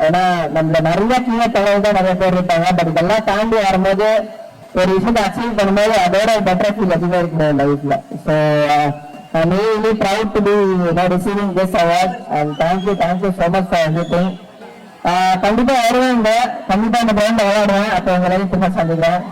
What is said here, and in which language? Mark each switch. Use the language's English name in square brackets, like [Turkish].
[Tamil] ஏன்னா நம்மள நிறைய கீழே தலைவர் தான் நிறைய பேர் இருப்பாங்க. பட் இதெல்லாம் தாண்டி வரும்போது ஒரு விஷயத்தை அச்சீவ் பண்ணும்போது அதோட பெட்டர் ஃபீல் எதுவுமே இருக்கு லைஃப்ல. [English] So I'm really proud to be receiving this award and thank you so much for everything. [Tamil] கண்டிப்பா வருவேங்க, கண்டிப்பா இந்த கிரௌண்ட்ல விளையாடுவேன். அப்போ உங்க லைஃப் திரும்ப சந்திக்கிறேன்.